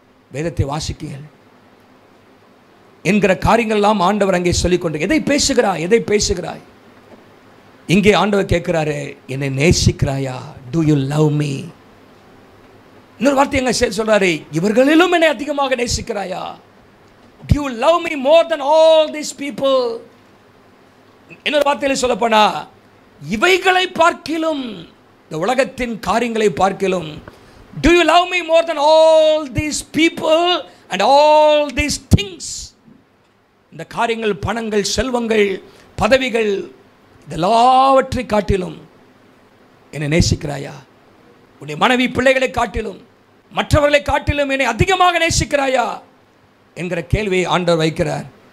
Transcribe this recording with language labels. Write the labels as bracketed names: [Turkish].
[Tamil] வேதத்தை வாசிக்கீர்கள் என்கிற காரியங்கள்லாம் ஆண்டவர் அங்கே சொல்லிக்கொண்டு, எதை பேசுகிறாய்? எதை பேசுகிறாய்? இங்கே ஆண்டவர் கேட்கிறாரு, என்னை நேசிக்கிறாயா? [English] Do you love me? [Tamil] இன்னொரு வார்த்தை எங்க சொல்றாரு, இவர்களிலும் என்னை அதிகமாக நேசிக்கிறாயா? [English] Do you love me more than all these people? [Tamil] இன்னொரு வார்த்தையில் சொல்லப்போனா, இவைகளை பார்க்கிலும், இந்த உலகத்தின் காரியங்களை பார்க்கிலும், [English] do you love me more than all these people and all these things? [Tamil] இந்த காரியங்கள், பணங்கள், செல்வங்கள், பதவிகள், இதெல்லாவற்றை காட்டிலும் என்னை நேசிக்கிறாயா? உன்னுடைய மனைவி பிள்ளைகளை காட்டிலும், மற்றவர்களை காட்டிலும் என்னை அதிகமாக நேசிக்கிறாயா என்கிற கேள்வியை ஆண்டவர் வைக்கிறார்.